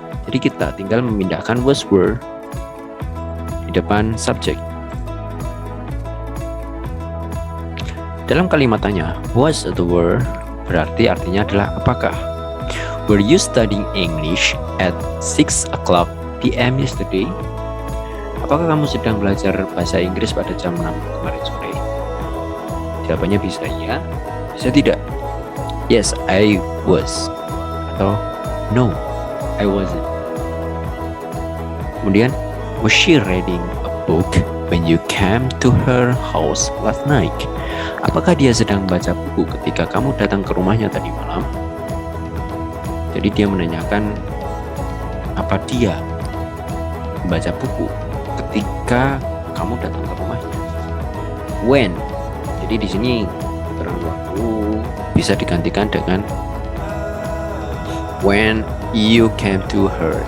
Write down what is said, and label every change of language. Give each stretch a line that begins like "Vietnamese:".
Indonesian: Jadi kita tinggal memindahkan was were di depan subjek. Dalam kalimatannya was atau were berarti artinya adalah apakah.
English: Were you studying English at 6 o'clock p.m. yesterday?
Indonesian: Apakah kamu sedang belajar bahasa Inggris pada jam 6 kemarin sore? Jawabannya bisa ya, bisa tidak.
English: Yes, I was. Atau no, I wasn't.
Indonesian: Kemudian,
English: was she reading a book when you came to her house last night?
Indonesian: Apakah dia sedang baca buku ketika kamu datang ke rumahnya tadi malam? Jadi dia menanyakan apa dia membaca buku ketika kamu datang ke rumahnya. When. Jadi di sini keterangan waktu bisa digantikan dengan
English: when you came to her.